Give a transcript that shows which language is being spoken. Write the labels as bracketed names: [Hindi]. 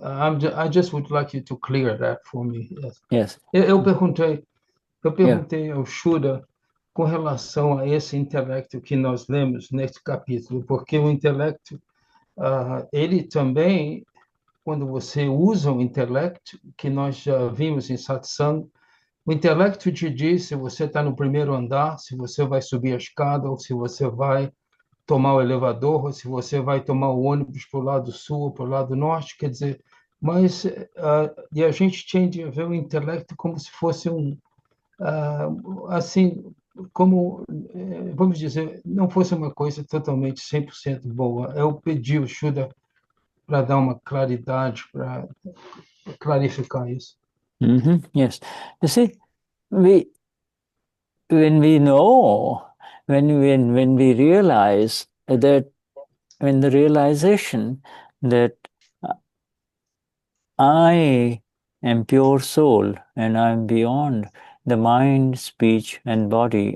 [English] I just would like you to clear that for me. Yes. yes. [Portuguese] Eu perguntei [English] Yeah. [Portuguese] ao Shuddha com relação a esse intelecto que nós lemos neste capítulo, porque o intelecto, ele também, quando você usa o intelecto, que nós já vimos em satsang, o intelecto te diz se você está no primeiro andar, se você vai subir a escada, ou se você vai tomar o elevador, ou se você vai tomar o ônibus para o lado sul ou para o lado norte, quer dizer, mas e a gente tende a ver o intelecto como se fosse assim, como, vamos dizer, não fosse uma coisa totalmente 100% boa. Eu pedi o Shuddha para dar uma claridade, para clarificar isso. [English] Yes. You see, when we know, when we realize that, when the realization that I am pure soul and I am beyond the mind, speech, and body.